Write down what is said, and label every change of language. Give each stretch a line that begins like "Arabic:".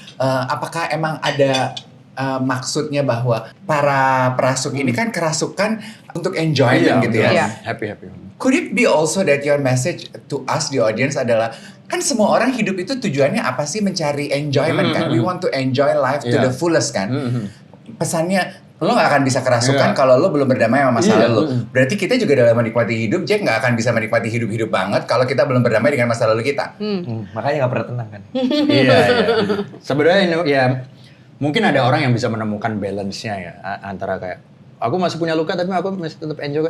Indonesian: Apakah emang ada maksudnya bahwa para perasuk ini kan kerasukan untuk enjoyment gitu ya?
English: Happy. Could it be also that your message to us the audience
Indonesian: adalah kan semua orang hidup itu tujuannya apa sih mencari enjoyment kan?
English: We want to enjoy life to the fullest kan?
Indonesian: Pesannya lo gak akan bisa kerasukan kalau lo belum berdamai sama masa lalu. Berarti kita juga dalam menikmati hidup, Jack gak akan bisa menikmati hidup kalau kalau kita belum berdamai dengan masa lalu kita. Makanya gak pernah tenang kan? Iya. Sebenarnya ya mungkin ada orang yang bisa menemukan balance-nya ya antara kayak aku masih punya luka tapi aku masih tetap enjoy.